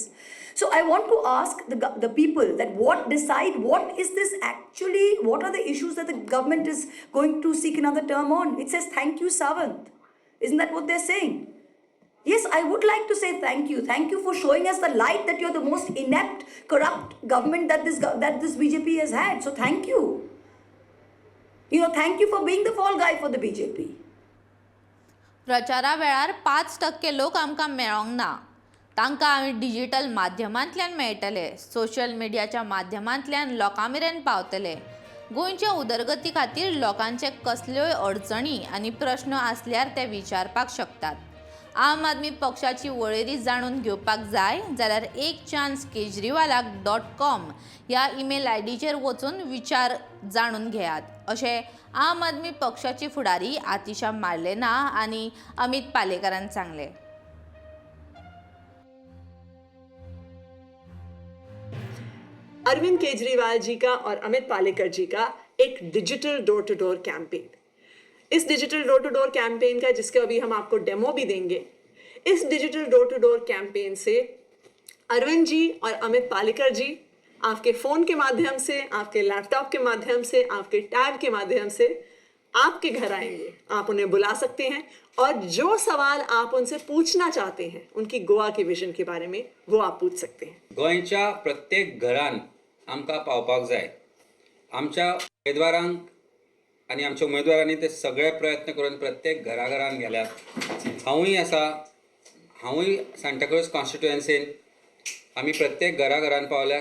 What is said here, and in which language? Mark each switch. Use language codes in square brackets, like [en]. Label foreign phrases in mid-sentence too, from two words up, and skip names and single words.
[en] So I want to ask the people that what is this actually, what are the issues that the government is going to seek another term on? It says, thank you, Savant. Isn't that what they're saying? Yes, I would like to say thank you. Thank you for showing us the light that you're the most inept, corrupt government that this BJP has had. So thank you. You know, thank you for being the fall guy for the BJP. [kok] प्रचारा वेळार 5% लोक आमकां मेळोंक ना. तांकां आमी डिजिटल माध्यमांतल्यान मेळटले. सोशल मिडियाच्या माध्यमांतल्यान लोकां मेरेन पावतले. गोंयच्या उदरगती खातीर लोकांचे कसल्योय अडचणी आनी प्रश्न आसल्यार ते विचारपाक शकतात. आम आदमी पक्षाची वळेरी जाणून घेवपाक जाय जाल्यार ekchancekejriwalak.com ह्या ईमेल आयडीचेर वचून विचार जाणून घेयात, अशें आम आदमी पक्षाची फुडारी आतिशा मार्लेना आनी अमित पालेकरान सांगलें. [hi] अरविंद केजरीवाल जी का और अमित पालेकर जी का एक [en] digital door to door campaign. [hi] इस [en] digital door to door campaign [hi] का, जिसके अभी हम आपको डेमो भी देंगे, इस [en] digital door to door campaign [hi] से अरविंद जी और अमित पालेकर जी आपके फ़ोन के माध्यम से, आपके लैपटॉप के माध्यम से, आपके टैब के माध्यम से आपके घर आएंगे. आप उन्हें बुला सकते हैं और जो सवाल आप उनसे पूछना चाहते हैं उनकी गोवा के विजन के बारे में, वो आप पूछ सकते हैं. [kok] गोंयच्या प्रत्येक घरान आमकां पावपाक जाय. आमच्या उमेदवारांक आनी आमच्या उमेदवारांनी ते सगळे प्रयत्न करून प्रत्येक घराघरान गेल्यात. हांवूय आसा, हांवूय सांताक्रूज कॉन्स्टिट्युएन्सीन आमी प्रत्येक घराघरान पावल्या.